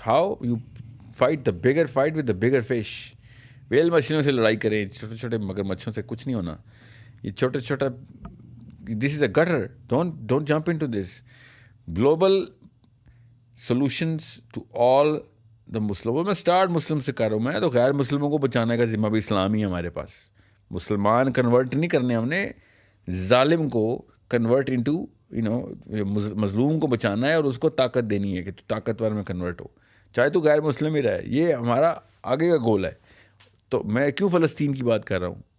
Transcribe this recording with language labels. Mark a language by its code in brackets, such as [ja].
[en] How you fight the bigger fight with the bigger fish. [ur] Well مچھلیوں سے لڑائی کریں, چھوٹے چھوٹے مگر مچھلیوں سے کچھ نہیں ہونا. یہ چھوٹا [en] this is a gutter. Don't jump into this. Global solutions to all the Muslims. [ur] میں اسٹارٹ مسلم سے کر رہا ہوں. میں تو غیر مسلموں کو بچانے کا ذمہ بھی اسلامی ہے ہمارے پاس. مسلمان کنورٹ نہیں کرنے ہم نے, ظالم کو کنورٹ انٹو مظلوم کو بچانا ہے اور اس کو طاقت دینی ہے کہ تو طاقتور میں کنورٹ ہو, چاہے تو غیر مسلم ہی رہے. یہ ہمارا آگے کا گول ہے. تو میں کیوں فلسطین کی بات کر رہا ہوں.